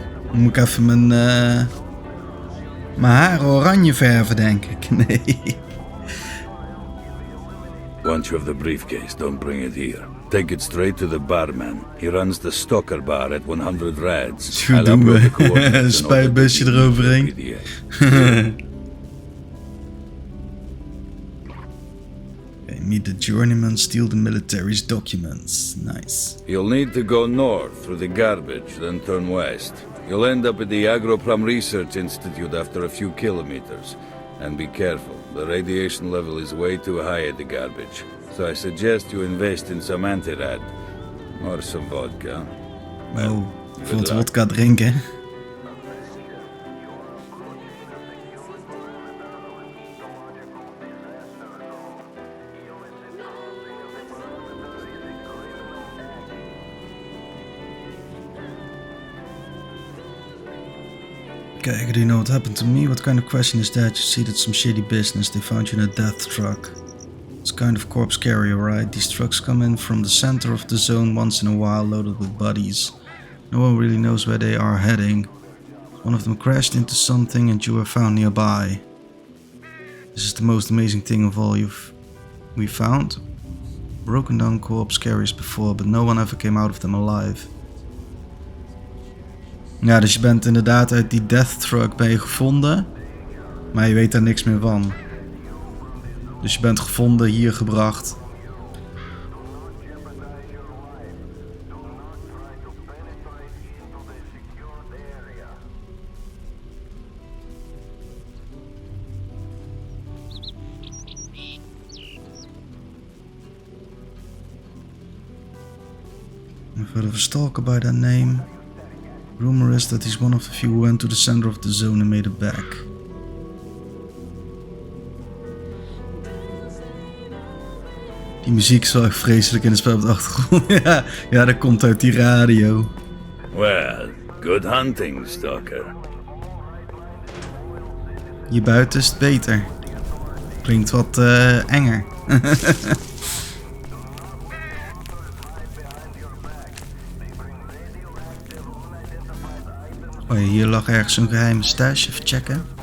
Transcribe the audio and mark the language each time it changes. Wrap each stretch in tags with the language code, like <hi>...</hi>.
<nl>Dan moet ik even mijn haren oranje verven, denk ik. Nee.</nl> <en>Once you have the briefcase, don't bring it here. Take it straight to the barman. He runs the Stalker bar at 100 rads. Goed doen we. Spuitbusje eroverheen. Okay, meet the journeyman, steal the military's documents. Nice. You'll need to go north through the garbage, then turn west. You'll end up at the Agroprom Research Institute after a few kilometers. And be careful, the radiation level is way too high at the garbage. So I suggest you invest in some anti-rad. Or some vodka.</en> <nl>Oh, ik vond het vodka drinken. Kijk,</nl> <en>do you know what happened to me? What kind of question is that? You see, that's some shady business. They found you in a death truck. It's kind of corpse carrier, right? These trucks come in from the center of the zone once in a while, loaded with bodies. No one really knows where they are heading. One of them crashed into something and you were found nearby. This is the most amazing thing of all we found. Broken down corpse carriers before, but no one ever came out of them alive.</en> <nl>Ja, dus je bent inderdaad uit die</nl> <en>death truck</en> <nl>ben je gevonden, maar je weet daar niks meer van. Dus je bent gevonden, hier gebracht.</nl> <en>I've heard of a stalker by that name. Rumor is that he's one of the few who went to the center of the zone and made it back.</en> <nl>Die muziek is wel echt vreselijk in het spel op de achtergrond. ja, dat komt uit die radio.</nl> <en>Well, good hunting, stalker.</en> <nl>Hier buiten is het beter. Klinkt wat enger. Oh ja, hier lag ergens een geheime stash. Even checken.</nl>